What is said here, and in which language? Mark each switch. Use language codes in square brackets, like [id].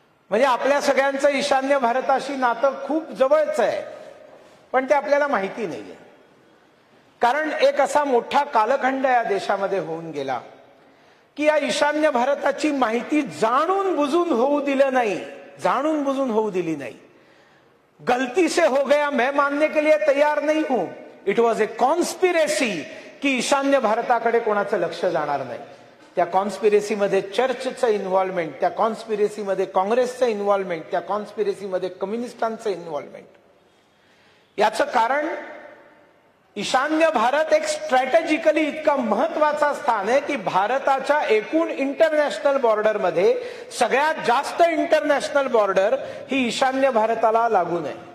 [mr] म्हणजे आपल्या सगळ्यांचं ईशान्य भारताशी नातं खूप जवळच आहे, पण ते आपल्याला माहिती नाहीये. कारण एक असा मोठा कालखंड या देशामध्ये होऊन गेला की या ईशान्य भारताची माहिती जाणून बुजून होऊ दिलं नाही, जाणून बुजून होऊ दिली नाही. [hi] गलती से हो गया मैं मानने के लिए तैयार नहीं हूं. [en] it was a conspiracy [mr] की ईशान्य भारताकडे कोणाचं लक्ष जाणार नाही. त्या कॉन्स्पिरेसीमध्ये चर्चचं इन्व्हॉल्वमेंट, त्या कॉन्स्पिरेसीमध्ये काँग्रेसचं इन्व्हॉल्वमेंट, त्या कॉन्स्पिरेसीमध्ये कम्युनिस्टांचं इन्व्हॉल्वमेंट. याचं कारण ईशान्य भारत एक स्ट्रॅटेजिकली इतका महत्वाचा स्थान आहे की भारताच्या एकूण इंटरनॅशनल बॉर्डरमध्ये सगळ्यात जास्त इंटरनॅशनल बॉर्डर ही ईशान्य भारताला लागून आहे.